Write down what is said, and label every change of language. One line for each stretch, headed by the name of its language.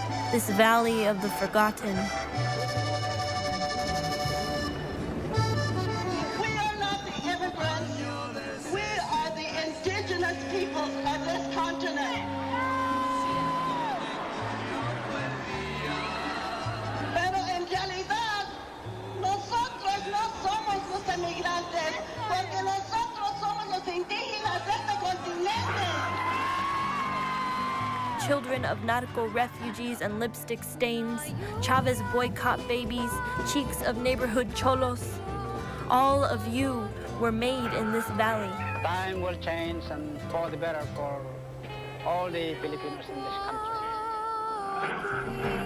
English: This valley of the forgotten. We are not the immigrants. We are the indigenous peoples of this continent.
Spanish: Pero en realidad, nosotros no somos los emigrantes, porque nosotros somos los indígenas de este continente.
English: children of narco refugees and lipstick stains, Chavez boycott babies, cheeks of neighborhood cholos. All of you were made in this valley. Time will change and for the better for all the Filipinos in this country.